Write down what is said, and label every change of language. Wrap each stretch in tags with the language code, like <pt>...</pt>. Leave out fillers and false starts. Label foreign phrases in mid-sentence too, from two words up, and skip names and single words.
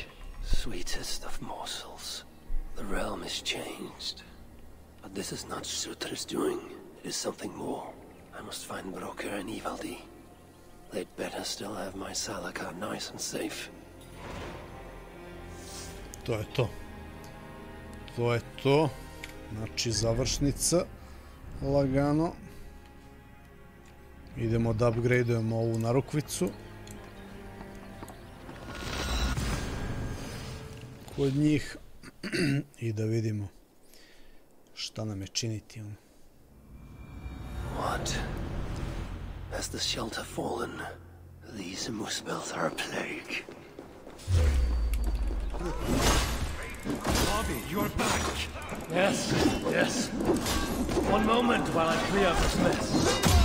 <en>Sweetest of morsels. The realm is changed. But this is not Surtur's doing. It is something more. I must find Broker and Ivaldi. They'd better still have my Salaka nice and safe.</en> <sr>To je to. To je to. Znači, završnica. Lagano. Idemo da upgradeujemo ovu narukvicu. Kod njih. I da vidimo šta nam je činiti.</sr> <en>What? Has the shelter fallen? These muspels are a plague. Bobby, you're back. Yes, yes. One moment while I clear up this mess.</en>